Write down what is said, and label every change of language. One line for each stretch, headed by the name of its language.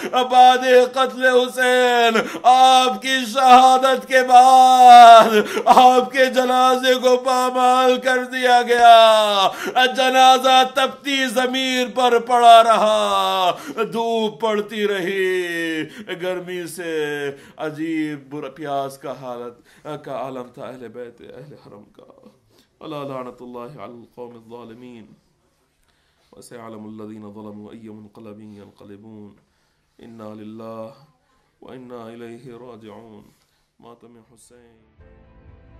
Urdu: بعد قتل حسین، آپ کی شہادت کے بعد آپ کے جنازے کو پامال کر دیا گیا. جنازہ تپتی زمین پر پڑا رہا، دھوپ پڑتی رہی، گرمی سے عجیب پیاس کا حالت کا عالم تھا اہل بیت اہل حرم کا.
Arabic: الا لعنت اللہ علی القوم الظالمین وسيعلم الذين ظلموا أي منقلب ينقلبون. انا للہ وانا الیہ راجعون.
Urdu: ماتم حسین.